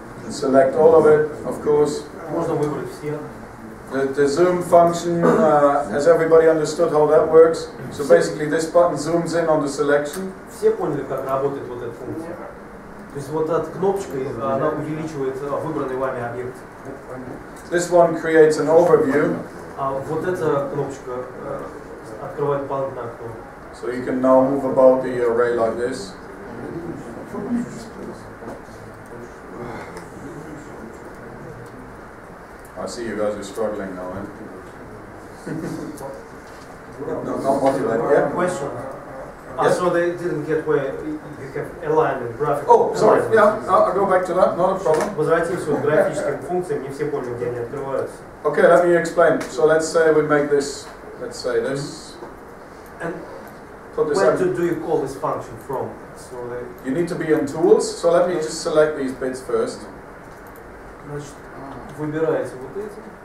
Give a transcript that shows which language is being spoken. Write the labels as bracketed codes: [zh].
[en] Select all of it, of course. [ru] Можно выбрать все. [en] The zoom function, has everybody understood how that works? So basically this button zooms in on the selection. [ru] Все поняли, как работает вот эта функция? То есть вот эта кнопочка, она увеличивает выбранный вами объект. [en] This one creates an overview. [ru] А вот эта кнопочка открывает дополнительное окно. [en] So you can now move about the array like this. I see you guys are struggling now, eh? No, not motivated. Yeah? Question. Yes? So they didn't get where you have alignment, graphic. Oh, sorry. Yeah, I'll go back to that. Not a problem. [ru] Возвратимся к графическим функциям, не все поняли, где они открываются. [en] Okay, let me explain. So let's say we make this. Let's say this. And Put this. where do you call this function from? So You need to be in tools. So let me just select these bits first. [ru] значит, выбираете вот эти.